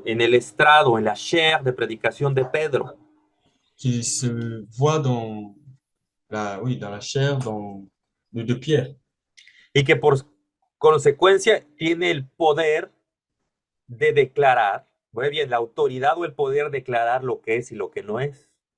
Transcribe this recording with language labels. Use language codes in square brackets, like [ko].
[es] En el estrado, en la chair de predicación de Pedro. [fr] qui se voit dans oui, dans la chair de Pierre. [es] Y que por consecuencia tiene el poder de declarar, muy bien, la autoridad o el poder de declarar lo que es y lo que no es.